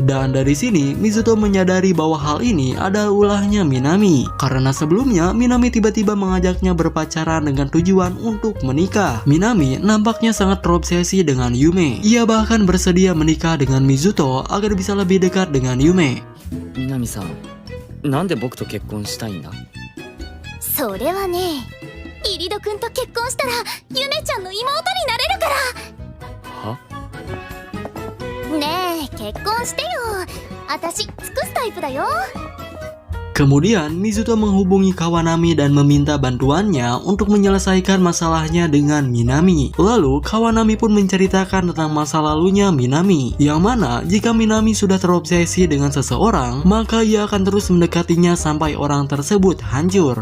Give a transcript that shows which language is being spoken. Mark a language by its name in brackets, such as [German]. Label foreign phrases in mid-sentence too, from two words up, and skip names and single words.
[Indonesian] Dan dari sini, Mizuto menyadari bahwa hal ini adalah ulahnya Minami. Karena sebelumnya Minami tiba-tiba mengajaknya berpacaran dengan tujuan untuk menikah. Minami nampaknya sangat terobsesi dengan Yume. Ia bahkan bersedia menikah dengan Mizuto agar bisa lebih dekat dengan Yume. [Japanese] 南さん、なんで僕と結婚したいんだ？それはね、イリドくんと結婚したらゆめちゃんの妹になれるかは？ら。ねえ、結婚してよ。私尽くすタイプだよ。 [Indonesian] Kemudian Mizuto menghubungi Kawanami dan meminta bantuannya untuk menyelesaikan masalahnya dengan Minami. Lalu Kawanami pun menceritakan tentang masa lalunya Minami, yang mana jika Minami sudah terobsesi dengan seseorang, maka ia akan terus mendekatinya sampai orang tersebut hancur.